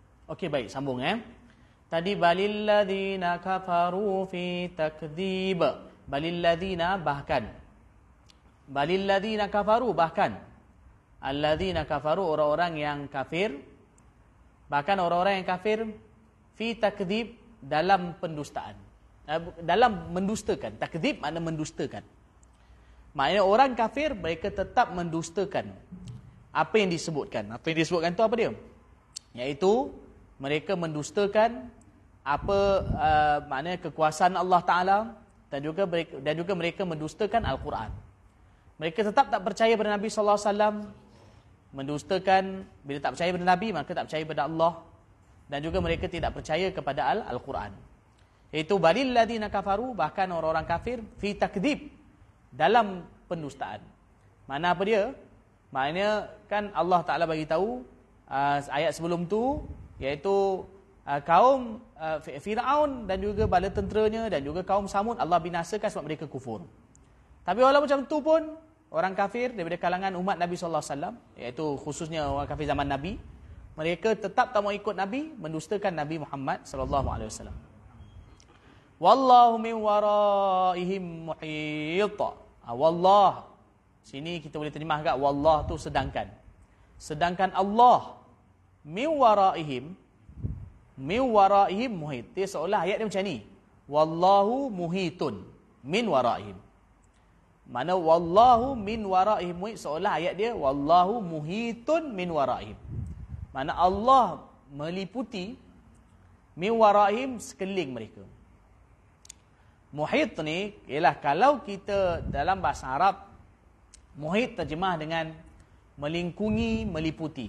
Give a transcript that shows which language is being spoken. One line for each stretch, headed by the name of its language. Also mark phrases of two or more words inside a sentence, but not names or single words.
Malay: Okey, baik, sambung Tadi
Arabic: بل الذين كفروا في تكذيب. بل الذين bahkan. بل الذين كفروا bahkan. الذين كفروا
Malay: orang-orang yang kafir. Bahkan orang-orang yang kafir
Arabic: في تكذيب
Malay: dalam pendustaan. Dalam mendustakan. Takdzib makna mendustakan. Maknanya orang kafir mereka tetap mendustakan apa yang disebutkan. Apa yang disebutkan itu apa dia? Iaitu mereka mendustakan apa maknanya kekuasaan Allah Taala dan juga mereka mendustakan Al-Quran. Mereka tetap tak percaya pada Nabi
Arabic: صلى الله عليه وسلم,
Malay: mendustakan bila tak percaya pada Nabi maka tak percaya pada Allah, dan juga mereka tidak percaya kepada Al-Quran.
Arabic: Iaitu بل الذين كفروا,
Malay: bahkan orang-orang kafir
Arabic: في تكذيب
Malay: dalam pendustaan. Mana apa dia? Maknanya kan Allah Taala bagi tahu ayat sebelum tu, iaitu kaum Firaun dan juga bala tenteranya dan juga kaum Samud Allah binasakan sebab mereka kufur. Tapi walaupun macam tu pun orang kafir daripada kalangan umat Nabi
Arabic: صلى الله عليه وسلم,
Malay: iaitu khususnya orang kafir zaman Nabi, mereka tetap tak mau ikut Nabi, mendustakan Nabi Muhammad
Arabic: صلى الله عليه وسلم. والله من ورائهم محيط. Wallah,
Malay: sini kita boleh terjemah agak wallah tu sedangkan Allah
Arabic: من ورائهم محيط.
Malay: Dia seolah ayat dia macam ni,
Arabic: والله محيط من ورائهم. Mana والله من ورائهم محيط,
Malay: seolah ayat dia
Arabic: والله محيط من ورائهم.
Malay: Mana Allah meliputi
Arabic: من ورائهم
Malay: sekeliling mereka. Muhit ni ialah kalau kita dalam bahasa Arab, muhit terjemah dengan melingkungi, meliputi.